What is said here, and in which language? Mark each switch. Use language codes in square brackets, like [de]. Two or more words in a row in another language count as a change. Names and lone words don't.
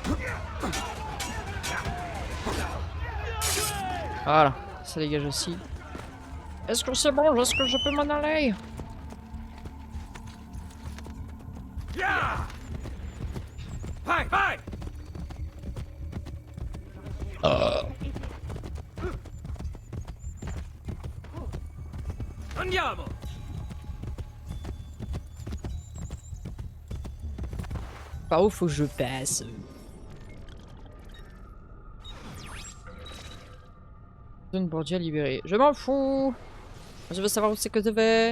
[fr] Voilà, ça dégage aussi. Est-ce que c'est bon? Est-ce que je peux m'en aller? Ya. [it] Vai, vai. Andiamo. [fr] Par où faut que je passe? Zone Borgia libérée. Je m'en fous. Je veux savoir où c'est que je vais.